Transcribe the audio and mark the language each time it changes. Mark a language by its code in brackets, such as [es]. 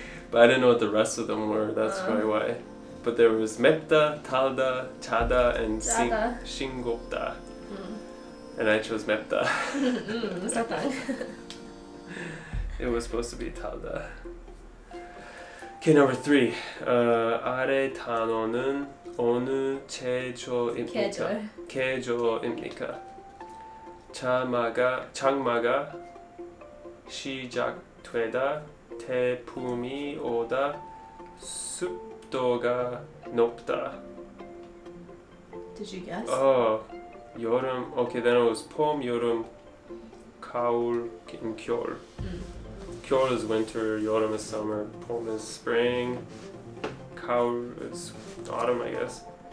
[en] But I didn't know what the rest of them were. That's probably why. But there was 맵다, 달다, 짜다, and 싱겁다. And I chose 맵다. [ko] 사탕. [en] It was supposed to be 달다. Okay, number 3. [ko] 아래 단어는 어느 계절입니까? 계절입니까? 장마가 시작되다, 태풍이 오다, 습도가 높다. [en] Did you guess? Oh, 여름. Okay, then it was 봄, 여름, 가을, and 겨울. 겨울 is winter, 여름 is summer, 봄 is spring, 가을 is autumn, I guess.